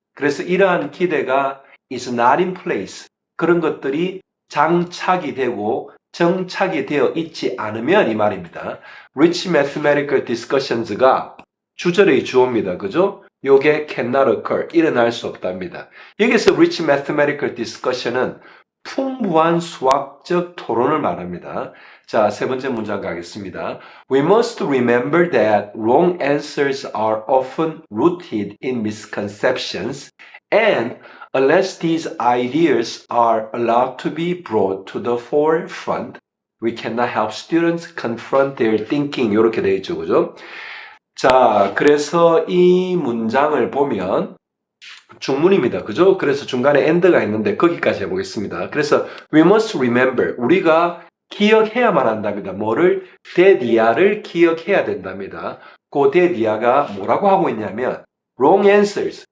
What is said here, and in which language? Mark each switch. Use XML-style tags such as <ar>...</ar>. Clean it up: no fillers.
<ko>그래서 이러한 기대가</ko> <en>is not in place</en> <ko>그런 것들이 장착이 되고 정착이 되어 있지 않으면 이 말입니다.</ko> <en>Rich mathematical discussions가</en> <ko>주절의 주어입니다. 그죠? 요게</ko> <en>cannot occur,</en> <ko>일어날 수 없답니다. 여기서</ko> <en>rich mathematical discussion</en> <ko>은 풍부한 수학적 토론을 말합니다. 자, 세 번째 문장 가겠습니다.</ko> <en>We must remember that wrong answers are often rooted in misconceptions and unless these ideas are allowed to be brought to the forefront, we cannot help students confront their thinking.</en> <ko>이렇게 되어 있죠. 그죠? 자, 그래서 이 문장을 보면 중문입니다. 그죠? 그래서 중간에 end가 있는데 거기까지 해보겠습니다. 그래서</ko> <en>we must remember,</en> <ko>우리가 기억해야만 한답니다. 뭐를? 대디아를 기억해야 된답니다. 그 대디아가 뭐라고 하고 있냐면</ko> <en>wrong answers.</en>